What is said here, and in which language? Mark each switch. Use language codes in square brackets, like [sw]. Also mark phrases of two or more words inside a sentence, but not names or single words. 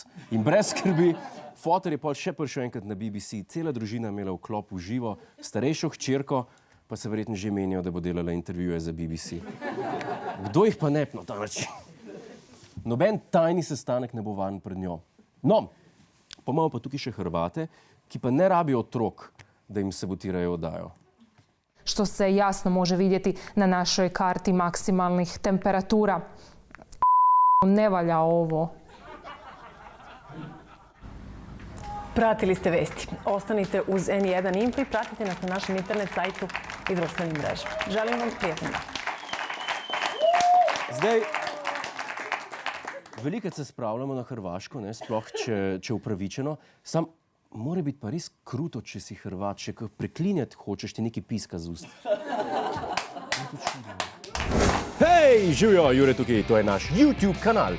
[sl] In brez skrbi, fotor je pol še prišel enkrat na BBC, cela družina imela vklop v živo, starejšo hčerko, pa se verjetno že menijo, da bo delala intervjuje za BBC. Kdo jih pa ne na ta način? Noben tajni sestanek ne bo varen pred njo. No, pa imamo pa tukaj še Hrvate, ki pa ne rabijo otrok, da im sabotirajo oddajo. [hr] Što se jasno može vidjeti na našoj karti maksimalnih temperatura. Ne valja ovo. [sr] Pratili ste vesti. Ostanite uz N1 Info i pratite nas na našem internet sajtu i društvenim mrežama. Želim vam prijatno dan. [sl] Zdaj, velikrat se spravljamo na Hrvaško, ne, sploh če upravičeno, sam mora biti pa res kruto, če si Hrvat, če preklinjati hočeš ti neki piska z ust. Hej, živjo, Jure tukaj, to je naš YouTube kanal.